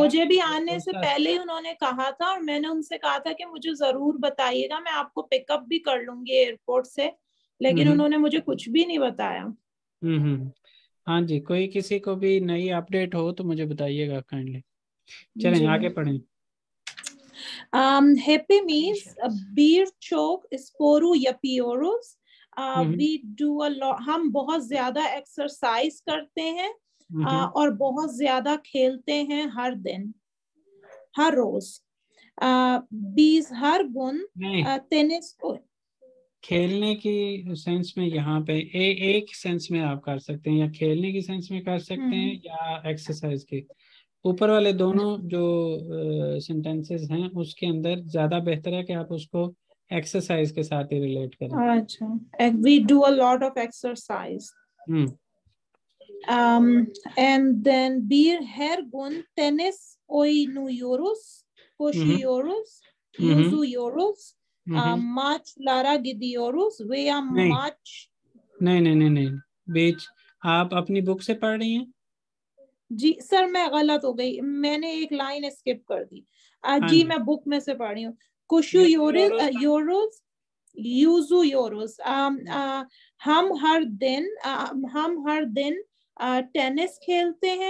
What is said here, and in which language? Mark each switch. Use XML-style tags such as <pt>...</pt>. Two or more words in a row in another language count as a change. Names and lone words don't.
<hi>मुझे भी आने से पहले ही उन्होंने कहा था और मैंने उनसे कहा था कि मुझे जरूर बताइएगा, मैं आपको पिकअप भी कर लूंगी एयरपोर्ट से, लेकिन उन्होंने मुझे कुछ भी नहीं बताया. हाँ जी, कोई किसी को भी नई अपडेट हो तो मुझे बताइएगा काइंडली. चलें आगे पढ़ें.</hi> <tr>Hepimiz birçok sporu yapıyoruz.</tr> <en>We do a lot.</en> <hi>हम बहुत ज्यादा एक्सरसाइज करते हैं और बहुत ज्यादा खेलते हैं हर दिन, हर रोज.</hi> <tr>Biz her gün</tr> <hi>टेनिस को खेलने की सेंस में यहाँ पे एक सेंस में आप कर सकते हैं, या खेलने की सेंस में कर सकते हैं या एक्सरसाइज की. ऊपर वाले दोनों जो सेंटेंसेस हैं उसके अंदर ज्यादा बेहतर है कि आप उसको एक्सरसाइज के साथ ही रिलेट करें. अच्छा,</hi> <en>we do a lot of exercise. And then</en> <tr>bir her gün tenis oynuyoruz, koşuyoruz, yüzüyoruz, maçlara gidiyoruz veya maç.</tr> <hi>नहीं, बीच आप अपनी बुक से पढ़ रही हैं? जी सर, मैं गलत हो गई, मैंने एक लाइन स्किप कर दी. जी मैं बुक में से पढ़ रही हूँ.</hi> <tr>koşuyoruz yüzüyoruz.</tr> <hi>हम हर दिन टेनिस खेलते हैं.</hi>